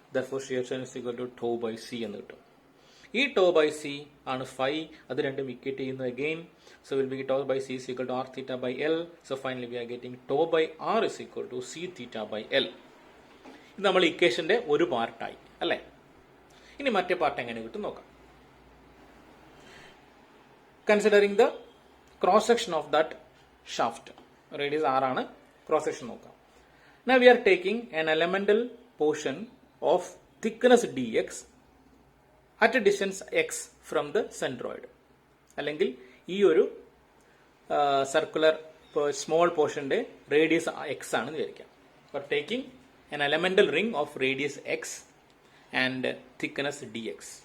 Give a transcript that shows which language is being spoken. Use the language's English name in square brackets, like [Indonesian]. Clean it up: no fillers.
[English] therefore shear strain is equal to tau by C [Malayalam] എന്ന് കിട്ടും. [English] ഈ tau by C ആണ് phi. [Malayalam] അത് രണ്ടും ഇക്വേറ്റ് ചെയ്യുന്നത് [English] Again. So will be tau by C is equal to R theta by L. So finally we are getting tau by R is equal to C theta by L. [Malayalam] ഇത് നമ്മൾ ഇക്വേഷന്റെ ഒരു പാർട്ടായി അല്ലേ? ഇനി മറ്റേ പാർട്ട് എങ്ങനെ കിട്ടും നോക്കാം. [English] Considering the cross section of that shaft, radius r ആണ്, cross section നോക്കാം. Now we are taking an elemental portion of thickness dx at a distance x from the centroid. [Malayalam] അല്ലെങ്കിൽ ഈ ഒരു സർക്കുലർ സ്മോൾ പോർഷന്റെ റേഡിയസ് x ആണെന്ന് വിചാരിക്കാം. [English] We are taking an elemental ring of radius x and thickness dx.